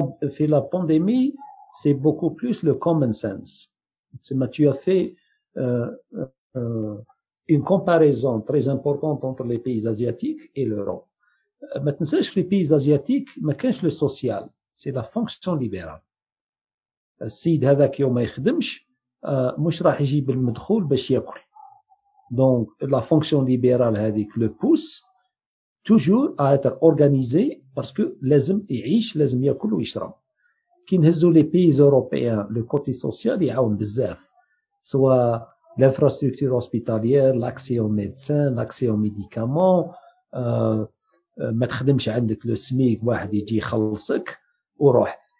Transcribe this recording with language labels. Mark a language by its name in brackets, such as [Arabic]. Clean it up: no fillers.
[Arabic] في [French] la pandémie c'est beaucoup plus le [English] common sense. [French] tu as fait une comparaison très importante entre les pays asiatiques et l'Europe. [Arabic] ما تنساش في [French] les pays asiatiques [Arabic] ما كانش [French] le social, c'est la fonction libérale. [Arabic] السيد هذاك يوم ما يخدمش مش راح يجيب المدخول باش ياكل. [French] Donc la fonction libérale [Arabic] هذيك [French] le pousse toujours à être organisé parce que [Arabic] لازم يعيش لازم ياكل ويشرب. كي نهزوا [French] les pays européens le côté social [Arabic] يعاون بزاف سواء [French] l'infrastructure hospitalière, l'accès aux médecins, l'accès aux médicaments, [Arabic] ما تخدمش عندك لو سميك واحد يجي يخلصك وروح.